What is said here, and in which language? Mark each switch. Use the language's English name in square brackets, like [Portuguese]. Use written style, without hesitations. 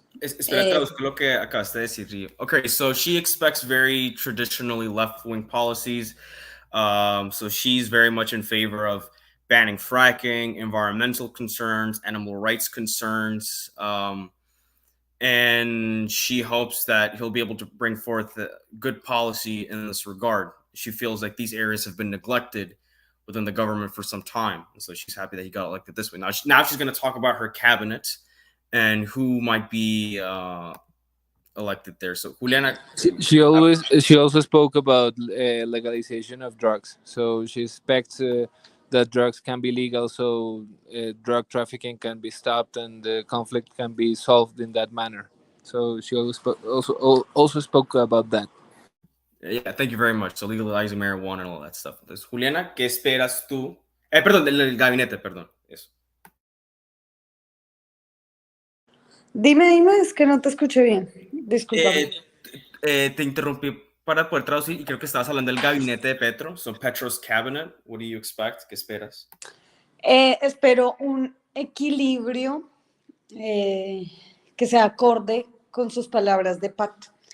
[Spanish] Espera, traduzco lo que acabaste de decir. [English] Okay, so she expects very traditionally left-wing policies. So she's very much in favor of banning fracking, environmental concerns, animal rights concerns. And she hopes that he'll be able to bring forth a good policy in this regard. She feels like these areas have been neglected within the government for some time, and so she's happy that he got elected this way. Now she's going to talk about her cabinet and who might be elected there. So Juliana, She also spoke about legalization of drugs. So she expects that drugs can be legal, so drug trafficking can be stopped and the conflict can be solved in that manner. So she also spoke about that. yeah, thank you very much. So legalizing marijuana and all that stuff. [Spanish] Entonces, Juliana, ¿qué esperas tú? Perdón, del gabinete, perdón. Eso. Dime, es que no te escuché bien. Discúlpame. Te interrumpí para poder traducir y creo que estabas hablando del gabinete de Petro. [English] So Petro's cabinet, what do you expect? [Spanish] ¿Qué esperas? Espero un equilibrio que sea acorde con sus palabras de pacto.